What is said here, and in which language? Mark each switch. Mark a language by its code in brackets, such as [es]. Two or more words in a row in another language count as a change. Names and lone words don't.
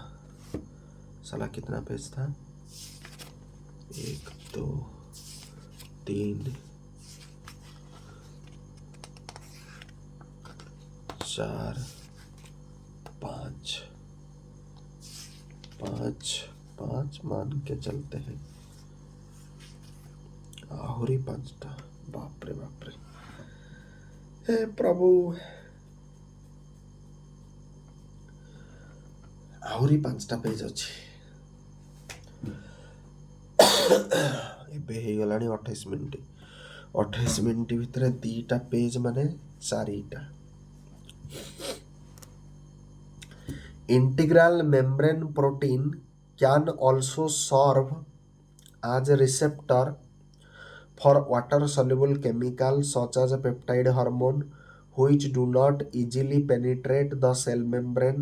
[hi] साला कितना पेज था? 1 2 3 4 5 5 मान के चलते हैं, [or] ଆଉରି 5ଟା। ବାପ ରେ ବାପ ରେ, ହେ ପ୍ରଭୁ, ଆଉରି 5ଟା ପେଜ ଅଛି। ଏବେ ହେଇଗଲାଣି 28 ମିନିଟ୍। 28 ମିନିଟ୍ ଭିତରେ 2ଟା ପେଜ ମାନେ 4ଟା। [en] Integral membrane protein can also serve as a receptor for water soluble chemicals such as peptide hormone, which do not easily penetrate the cell membrane.